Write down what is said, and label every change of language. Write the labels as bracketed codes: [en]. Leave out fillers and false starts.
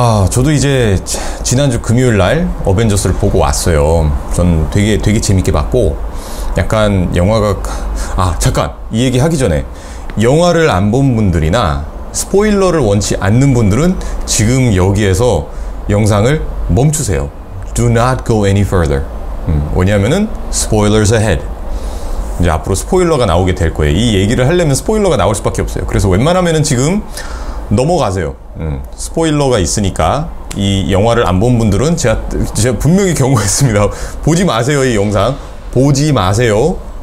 [ko] 저도 이제 지난주 금요일날 어벤져스를 보고 왔어요. 전 되게 재밌게 봤고, 약간 영화가 잠깐 이 얘기 하기 전에, 영화를 안 본 분들이나 스포일러를 원치 않는 분들은 지금 여기에서 영상을 멈추세요. [en] Do not go any further. 왜냐면은 spoilers ahead. [ko] 이제 앞으로 스포일러가 나오게 될 거예요. 이 얘기를 하려면 스포일러가 나올 수밖에 없어요. 그래서 웬만하면은 지금 넘어가세요. 스포일러가 있으니까 이 영화를 안 본 분들은 제가 분명히 경고했습니다. 보지 마세요. 이 영상 보지 마세요.